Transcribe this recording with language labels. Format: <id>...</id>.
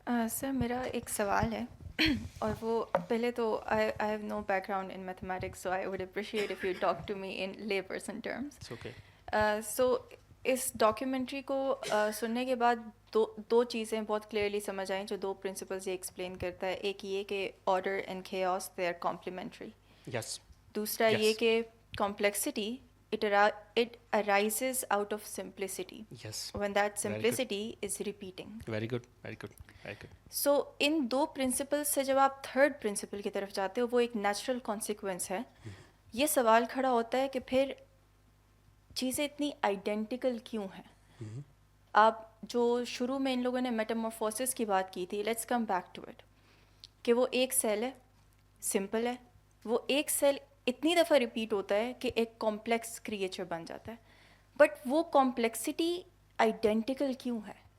<ur>سر میرا ایک سوال ہے, اور وہ پہلے تو</ur> <en>I have no background in mathematics, so I would appreciate if you talk to me in lay person terms. It's okay.</en> <ur>So اس documentary کو سننے کے بعد دو چیزیں بہت کلیئرلی سمجھ آئیں جو دو پرنسپلز یہ ایکسپلین کرتا ہے. ایک یہ کہ</ur> <en>Order and chaos they are complementary. Yes.</en> <ur>دوسرا یہ کہ</ur> <en>Complexity it arises out of simplicity. Yes. When that simplicity is repeating. Very good. Very good. Very good.</en> <ur>So in do principal سے جب آپ تھرڈ پرنسپل کی طرف جاتے ہو, وہ ایک نیچرل کانسیکوینس ہے. یہ سوال کھڑا ہوتا ہے کہ پھر چیزیں اتنی آئیڈینٹیکل کیوں ہیں؟ آپ جو شروع میں ان لوگوں نے میٹامورفوسس کی بات کی تھی,</ur> <en>let's come back to it,</en> <ur>کہ وہ ایک سیل ہے, سمپل ہے, وہ ایک سیل اتنی دفعہ ریپیٹ ہوتا ہے کہ ایک کمپلیکس کریچر بن جاتا ہے, بٹ وہ کمپلیکسٹی آئیڈینٹیکل کیوں ہے؟</ur>